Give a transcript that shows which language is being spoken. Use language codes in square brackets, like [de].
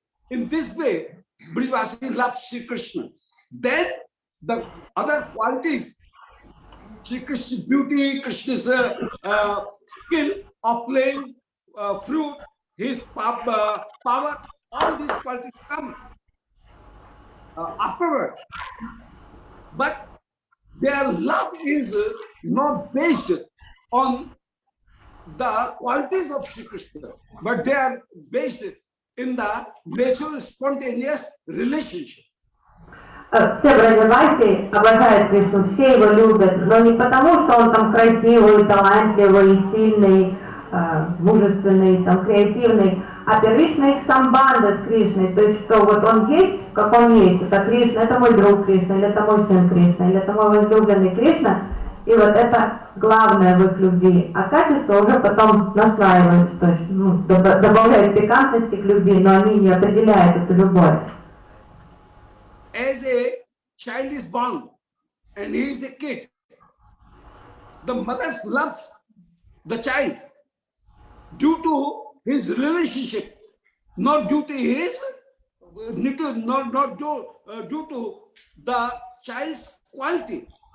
[en] In this way, Brijvasi loves Shri Krishna. Then the other qualities, Shri Krishna's beauty, Krishna's skill of playing fruit, his power, all these qualities come afterward. But their love is not based on the qualities of Shri Krishna, but they are based in the natural, spontaneous relationship. [ru] Все Браджаваси обожают Кришну, все его любят, но не потому, что он там красивый, талантливый, сильный, мужественный, там, креативный, а первично их самбанда с Кришной, то есть что вот он есть, как он есть, это Кришна, это мой друг Кришна, или это мой сын Кришна, или это мой возлюбленный Кришна, и вот это главное в их любви, а качество уже потом наслаивается, то есть добавляют пикантности к любви, но они не определяют эту любовь. [en] As a child is born and he is a kid, the mother loves the child due to his relationship, not due to his, not due to the child's quality.